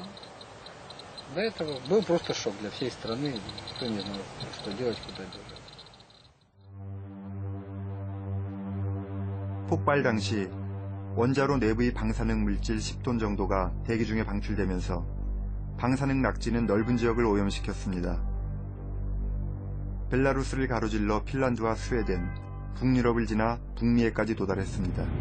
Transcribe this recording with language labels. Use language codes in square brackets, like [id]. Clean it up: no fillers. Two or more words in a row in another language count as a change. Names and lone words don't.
[ru] До этого был просто шок для всей страны, никто не знал, что делать, куда бежать. [ko] 폭발 당시 원자로 내부의 방사능 물질 10톤 정도가 대기 중에 방출되면서 방사능 낙지는 넓은 지역을 오염시켰습니다. 벨라루스를 가로질러 핀란드와 스웨덴, 북유럽을 지나 북미에까지 도달했습니다.